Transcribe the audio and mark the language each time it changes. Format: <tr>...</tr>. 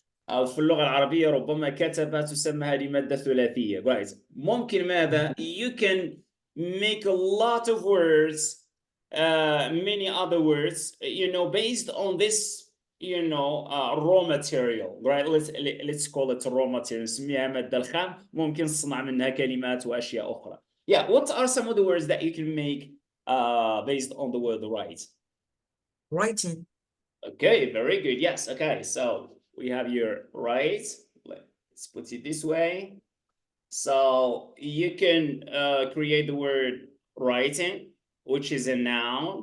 <ar>أو في اللغة العربية ربما كتب تسمى هذه مادة ثلاثية, right? ممكن ماذا?</ar> <en>You can make a lot of words, many other words, based on this, raw material, right? Let's call it raw material.</en> <ar>نسميها مادة الخام. ممكن نصنع منها كلمات وأشياء أخرى.</ar> <en>Yeah, what are some of the words that you can make based on the word write? Writing. Okay, very good. Yes. Okay, so we have your write. Let's put it this way. So you can create the word writing, which is a noun.</en>